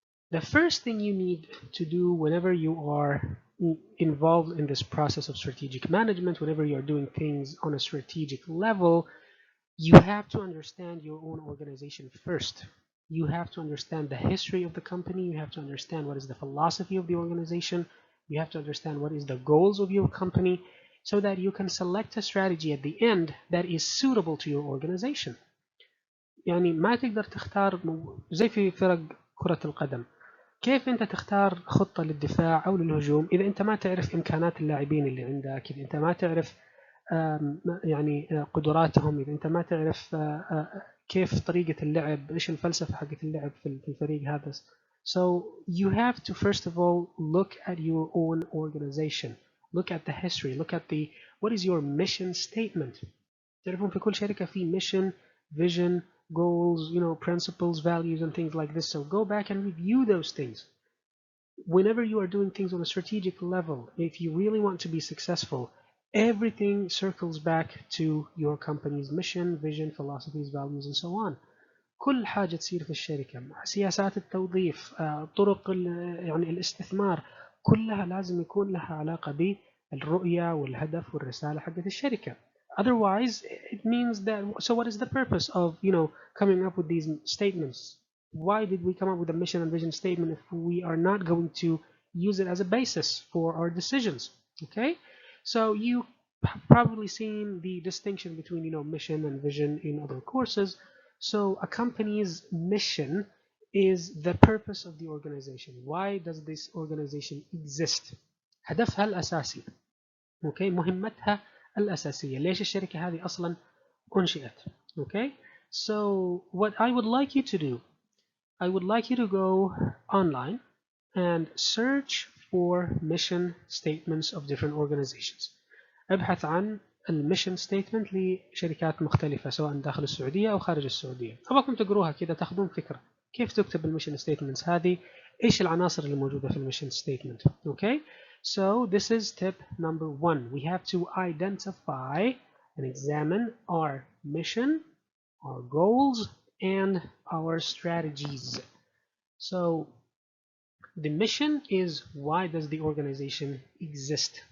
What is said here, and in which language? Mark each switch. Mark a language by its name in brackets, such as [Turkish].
[English] The first thing you need to do whenever you are involved in this process of strategic management, whenever you're doing things on a strategic level, you have to understand your own organization first. You have to understand the history of the company. You have to understand what is the philosophy of the organization. You have to understand what is the goals of your company so that you can select a strategy at the end that is suitable to your organization. [Arabic] يعني ما تقدر تختار زي في فرق كرة القدم. كيف انت تختار خطة للدفاع او للهجوم اذا انت ما تعرف امكانات اللاعبين اللي عندك، اذا انت ما تعرف يعني قدراتهم، اذا انت ما تعرف كيف طريقة اللعب، ايش الفلسفة حقت اللعب في الفريق هذا. [English] So you have to first of all look at your own organization, look at the history, look at the what is your mission statement. [Arabic] تعرفون في كل شركة في [English] mission, vision, goals, principles, values, and things like this. So go back and review those things. Whenever you are doing things on a strategic level, if you really want to be successful, everything circles back to your company's mission, vision, philosophies, values, and so on. [Arabic] كل حاجة تصير في الشركة، سياسات التوظيف، طرق يعني الاستثمار، كلها لازم يكون لها علاقة بالرؤية والهدف والرسالة حقت الشركة. [English] Otherwise, it means that, so what is the purpose of, coming up with these statements? Why did we come up with a mission and vision statement if we are not going to use it as a basis for our decisions? Okay, so you have probably seen the distinction between, mission and vision in other courses. So a company's mission is the purpose of the organization. Why does this organization exist? [Arabic] هدفها الأساسي. Okay, مهمتها الأساسية. ليش الشركة هذه أصلا أنشئت؟ [English] Okay, so what I would like you to do, I would like you to go online and search for mission statements of different organizations. [Arabic] ابحث عن الميشن ستيتمنت لشركات مختلفة سواء داخل السعودية أو خارج السعودية. أبغاكم تقروها كذا تاخذون فكرة كيف تكتب الميشن ستيتمنتس هذه، إيش العناصر اللي موجودة في الميشن ستيتمنت. [English] Okay, so this is tip number 1. We have to identify and examine our mission, our goals, and our strategies. So the mission is, why does the organization exist?